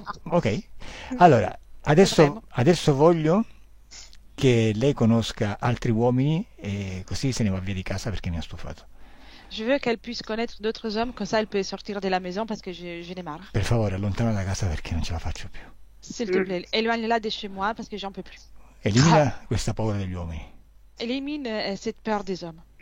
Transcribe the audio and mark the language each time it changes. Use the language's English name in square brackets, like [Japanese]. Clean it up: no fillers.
[Italian] Ok, allora, adesso voglio che lei conosca altri uomini e così se ne va via di casa perché mi ha stufato. [French] Je veux qu'elle puisse connaître d'autres hommes, comme ça elle peut sortir de la maison parce que je n'ai marre. [Italian] Per favore, allontana da casa perché non ce la faccio più. [French] S'il te plaît, éloigne-la de chez moi parce que j'en peux plus. [Italian] Elimina questa paura degli uomini. [French] Élimine cette peur des hommes.